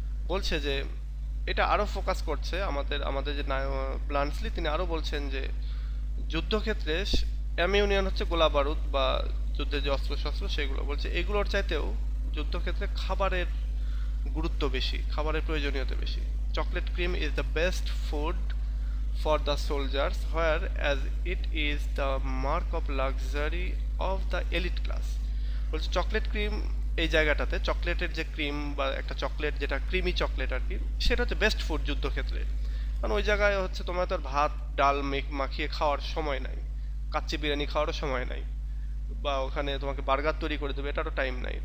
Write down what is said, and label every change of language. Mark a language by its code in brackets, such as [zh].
[bn] বলছে যে এটা আরো ফোকাস করছে আমাদের যে ব্লান্টসলি, তিনি আরো বলছেন যে যুদ্ধক্ষেত্রে অ্যামিউনিয়ন হচ্ছে গোলা বারুদ বা যুদ্ধের যে অস্ত্র শস্ত্র সেগুলো। বলছে এগুলোর চাইতেও যুদ্ধক্ষেত্রে খাবারের গুরুত্ব বেশি, খাবারের প্রয়োজনীয়তা বেশি। [en] Chocolate cream is the best food for the soldiers, whereas it is the mark of luxury of the elite class. [bn] বলছে চকলেট ক্রিম এই জায়গাটাতে, চকলেটের যে ক্রিম বা একটা চকলেট যেটা ক্রিমি চকলেট আর কি, সেটা হচ্ছে বেস্ট ফুড যুদ্ধক্ষেত্রে। কারণ ওই জায়গায় হচ্ছে তোমার তো আর ভাত ডাল মাখিয়ে খাওয়ার সময় নাই, কাচ্চি বিরিয়ানি খাওয়ারও সময় নাই, বা ওখানে তোমাকে বার্গার তৈরি করে দেবে এটারও টাইম নাই।